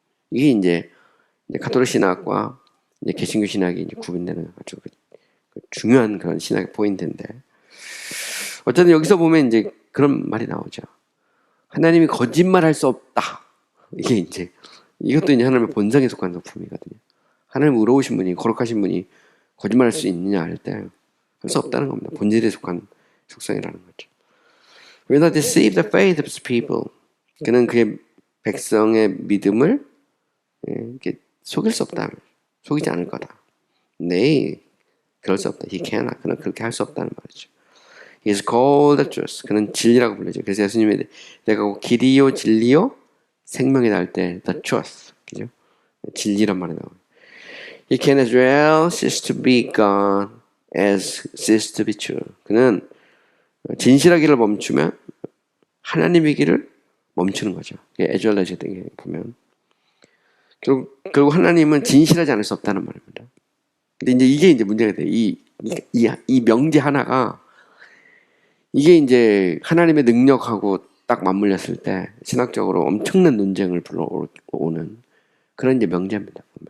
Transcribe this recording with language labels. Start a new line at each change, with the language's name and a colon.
Korean: 이게 이제 가톨릭 신학과 이제 개신교 신학이 이제 구분되는 아주 중요한 그런 신학의 포인트인데, 어쨌든 여기서 보면 이제 그런 말이 나오죠. 하나님이 거짓말할 수 없다. 이게 이제 이것도 이제 하나님의 본성에 속한 성품이거든요. 하나님 의로우신 분이, 거룩하신 분이 거짓말할 수 있느냐 할 때 할 수 없다는 겁니다. 본질에 속한 속성이라는 거죠.
English: Will not deceive the faith of his people.
Korean: 그는 그의 백성의 믿음을 이렇게 속일 수 없다. 속이지 않을 거다. 네, 그럴 수 없다.
English: He cannot.
Korean: 그는 그렇게 할 수 없다는 말이죠.
English: He is called the truth.
Korean: 그는 진리라고 불리죠. 그래서 예수님이 내가 길이요 진리요 생명이다 할 때
English: the truth.
Korean: 그죠? 진리란 말이 나와요.
English: He can as well cease to be God as cease to be true.
Korean: 그는 진실하기를 멈추면 하나님이기를 멈추는 거죠.
English: as well as
Korean: 등에 보면 결국 하나님은 진실하지 않을 수 없다는 말입니다. 근데 이제 이게 문제가 돼요. 이 명제 하나가 이게 이제 하나님의 능력하고 딱 맞물렸을 때 신학적으로 엄청난 논쟁을 불러오는 그런 이제 명제입니다.